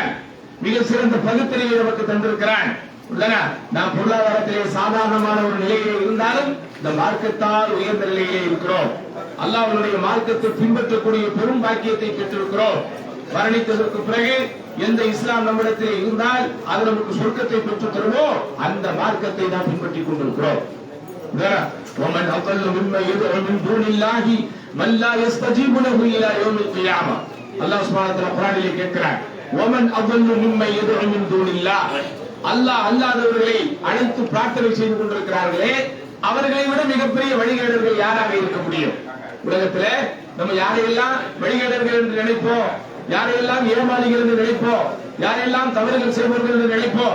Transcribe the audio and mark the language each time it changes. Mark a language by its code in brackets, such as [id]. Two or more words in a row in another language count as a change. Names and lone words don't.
[ta] மிக சிறந்த பகுத்தறிவை நமக்கு தந்திருக்கிறான். நாம் பொருளாதாரத்திலே சாதாரணமான ஒரு நிலையிலே இருந்தாலும் இந்த மார்க்கத்தால் உயர்ந்த நிலையிலே இருக்கிறோம். அல்லாஹ்வுடைய மார்க்கத்தை பின்பற்றக்கூடிய பெரும் பாக்கியத்தை பெற்றிருக்கிறோம். மரணித்ததற்கு பிறகு எந்த இஸ்லாம் நம்மிடத்திலே இருந்தால் அது நமக்கு சொர்க்கத்தை பெற்றுத் தருமோ அந்த மார்க்கத்தை நாம் பின்பற்றிக் கொண்டிருக்கிறோம். [ar] ومن أضل ممن يدعو من دون الله من لا يستجيب له إلى يوم القيامة. الله سبحانه وتعالى [ta] குர்ஆனிலே கேட்கிறார், [ar] ومن أضل ممن يدعو من دون الله. [ta] அல்லாஹ் அல்லாதவர்களை அழைத்து பிரார்த்தனை செய்து கொண்டிருக்கிறார்களே, அவர்களை விட மிகப்பெரிய வழிகேடர்கள் யாராக இருக்க முடியும்? உலகத்திலே நம்ம யாரையெல்லாம் வழிகேடர்கள் என்று நினைப்போம், யாரையெல்லாம் ஏமாளிகள் என்று நினைப்போம், யாரெல்லாம் தவறுகள் செய்வார்கள் என்று நினைப்போம்.